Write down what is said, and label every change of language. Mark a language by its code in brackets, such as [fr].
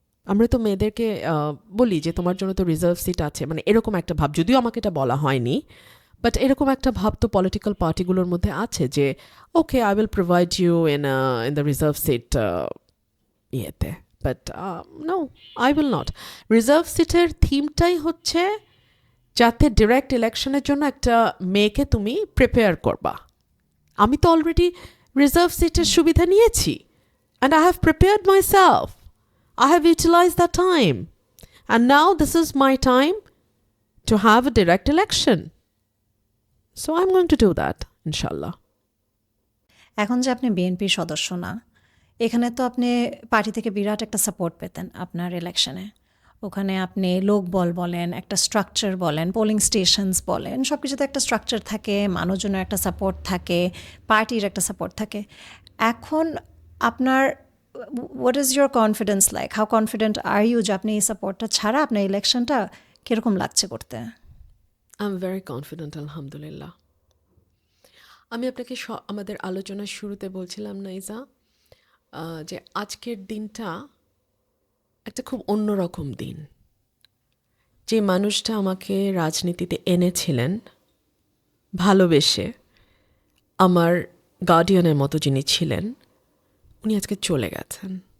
[bn] আমরা তো মেয়েদেরকে বলি যে তোমার জন্য তো রিজার্ভ সিট আছে, মানে এরকম একটা ভাব, যদিও আমাকে এটা বলা হয়নি, বাট এরকম একটা ভাব তো পলিটিক্যাল পার্টিগুলোর মধ্যে আছে যে [en] Okay I will provide you in the reserve seat ইয়েতে, but no, I will not. [bn] Reserve সিটের থিমটাই হচ্ছে যাতে ডিরেক্ট ইলেকশনের জন্য একটা মেয়েকে তুমি প্রিপেয়ার করবা। আমি তো অলরেডি রিজার্ভ সিটের সুবিধা নিয়েছি, [en] And I have prepared myself. I have utilized that time. And now this is my time to have a direct election. So I'm going to do that, inshallah. [bn] এখন যে আপনি বিএনপির সদস্য না, এখানে তো আপনি পার্টি থেকে বিরাট একটা সাপোর্ট পেতেন আপনার ইলেকশনে। ওখানে আপনি লোকবল বলেন, একটা স্ট্রাকচার বলেন, পোলিং স্টেশনস বলেন, সব কিছুতে একটা স্ট্রাকচার থাকে, মানুষজনের একটা সাপোর্ট থাকে, পার্টির একটা সাপোর্ট থাকে। এখন আপনার [en] What is your confidence like? How confident are you [bn] যে আপনি এই সাপোর্টটা ছাড়া আপনার ইলেকশনটা কীরকম লাগছে করতে? [en] I'm very confident, alhamdulillah. [bn] আমি আপনাকে আমাদের আলোচনার শুরুতে বলছিলাম না ইজা, যে আজকের দিনটা একটা খুব অন্যরকম দিন। যে মানুষটা আমাকে রাজনীতিতে এনেছিলেন ভালোবেসে, আমার গার্ডিয়ানের মতো যিনি ছিলেন, উনি আজকে চলে গেছেন।